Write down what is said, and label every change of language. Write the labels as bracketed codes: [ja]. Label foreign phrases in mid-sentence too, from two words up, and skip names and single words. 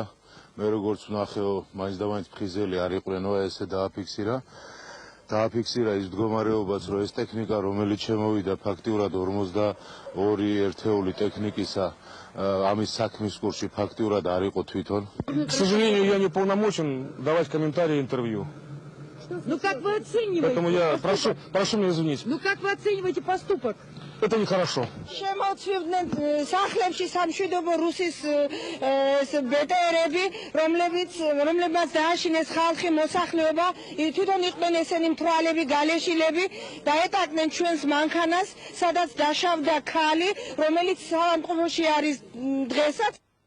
[ka] მე როგორც ვნახეო, მაინც და მაინც ფხიზელი არ იყვენო, ესე დააფიქსირა ის მდგომარეობაც, რომ ეს ტექნიკა, რომელიც შემოვიდა ფაქტიურად 42 ერთეული ტექნიკისა ამის საქმის კურსში ფაქტიურად არ იყო თვითონ. [ru] К сожалению, я не полномочен давать комментарии интервью. Ну как вы оцениваете? Поэтому я прошу меня извинить. Ну как вы оцениваете поступок? Это нехорошо. [ka] შემოწმდნენ სახლებში სამშვიდობო რუსის ბეტერები, რომლებმაც დააშინეს ხალხი, მოსახლეობა, თვითონ იყვნენ ესენი მთვრალები, გალეშილები და ეტაკდნენ ჩვენს მანქანას, სადაც დაშავდა ქალი, რომელიც საავადმყოფოში არის დღესაც.